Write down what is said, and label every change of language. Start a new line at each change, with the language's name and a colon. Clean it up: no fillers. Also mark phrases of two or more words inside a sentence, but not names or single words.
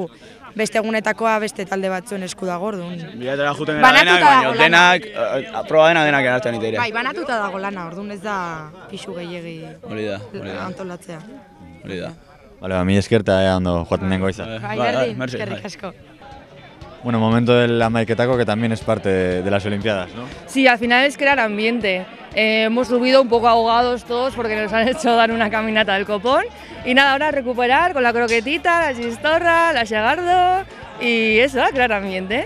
Basque: Beste egunetakoa beste talde batzuen esku dago, orduan. Bilatera juten gara denak, baina denak, proba denak eratzen ite ere. Bai, banatuta dago lana, orduan ez da pixu gehiegi antolatzea. Hori da. Bale, mi esker eta ondo joaten den goiza. Bai, berdin, eskerrik asko.
Spanish: Bueno, momento del amaiketako que también es parte de las Olimpiadas, ¿no? Sí, al final es crear ambiente. Hemos subido un poco ahogados todos porque nos han hecho dar una caminata del copón. Y nada, ahora recuperar con la croquetita, la chistorra, la xagardo y eso, crear ambiente.